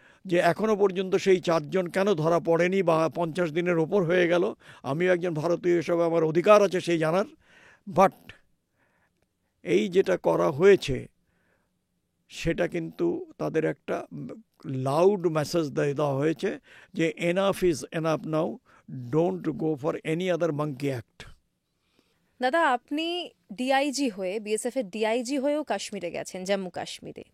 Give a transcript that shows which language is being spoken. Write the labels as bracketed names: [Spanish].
[Bangla] যে এখনও পর্যন্ত সেই 4 জন কেন ধরা পড়েনি বা 50 দিনের ওপর হয়ে গেল, আমিও একজন ভারতীয় হিসেবে আমার অধিকার আছে সেই জানার। বাট এই যেটা করা হয়েছে সেটা কিন্তু তাদের একটা লাউড মেসেজ দেওয়া হয়েছে যে [English] Enough is enough now, don't go for any other monkey act. [Bangla] দাদা, আপনি ডিআইজি হয়ে, বিএসএফ এর ডিআইজি হয়েও কাশ্মীরে গেছেন, জম্মু কাশ্মীরে।